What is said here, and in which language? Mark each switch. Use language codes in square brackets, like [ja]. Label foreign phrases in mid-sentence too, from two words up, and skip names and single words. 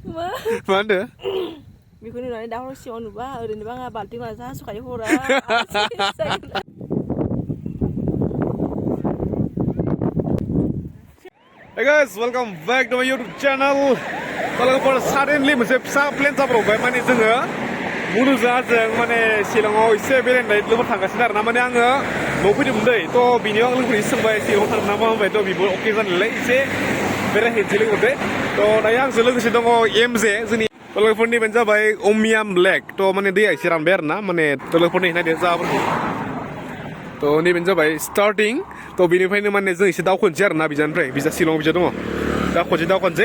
[brx] मा होनदो? बेखौ नुनानै दा हर सिङाव नुबा ओरैनोबा आंहा बाल्थिं लाना हासुखायो हरा। [en] Hey guys, welcome back to my YouTube channel. Kalau for suddenly [brx] मोनसे फिसा प्लेन जाब्रबबाय माने जोङो मुनुजों माने शिलंआव एसे बेरायनाय लोगोफोर थांगासिनो आरोना माने आङो न'आव फैदोंमोन दै थ' बिनियाव आं लोगोफोरनि सोंबाय शिलंआव थांनो नामा होनबाय थ' बिबो अके जानायलाय एसे बेरायहैनोसै लोगोफोर थ' दायो आंजों लोगोसे दङ एमजे जोंनि लोगोफोरनि बेनो जाबाय अमियाम लेक थ' माने दैया एसे रानबाय आरोना माने लोगोफोरनि नायदो जाबोरखौ थ' नैबेनो जाबाय स्टार्टिं थ' बेनिफ्रायनो माने जों एसे दावखोनोसै आरोना बिजानिफ्राय बिजा शिलंआव बिजा दङ दा खनसे दावखोनोसै